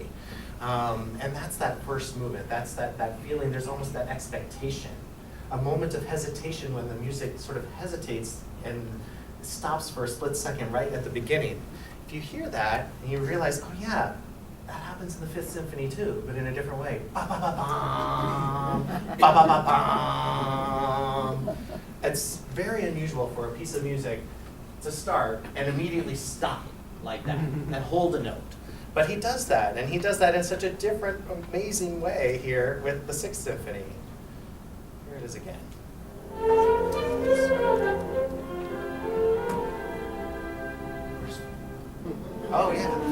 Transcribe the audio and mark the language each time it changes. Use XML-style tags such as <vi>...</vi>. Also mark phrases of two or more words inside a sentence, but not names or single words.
<en>And that's that first movement, that's that feeling, there's almost that expectation. A moment of hesitation when the music sort of hesitates and stops for a split second right at the beginning. If you hear that, and you realize, oh yeah, that happens in the Fifth Symphony too, but in a different way. Ba ba ba bum, ba ba ba bum. It's very unusual for a piece of music to start and immediately stop like that and hold a note. But he does that, and he does that in such a different, amazing way here with the Sixth Symphony. Here it is again. Oh yeah.</en>